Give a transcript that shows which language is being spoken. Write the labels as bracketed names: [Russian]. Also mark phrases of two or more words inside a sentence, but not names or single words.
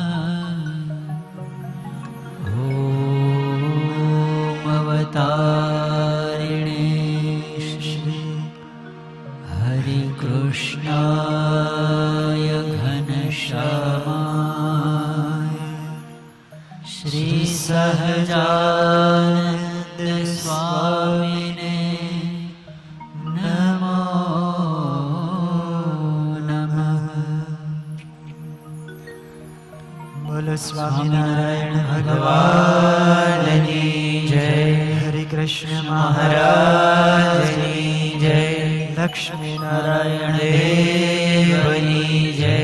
[Sanskrit] ॐ अवतारिणे श्री हरिकृष्णाय घनश्यामाय श्री सहजानन्द स्वामिने नमो नमः। [Hindi] बोलो स्वामीनारायण भगवान की जय। हरे कृष्ण महाराज की जय। [Gujarati] लक्ष्मी नारायण દેવની જય।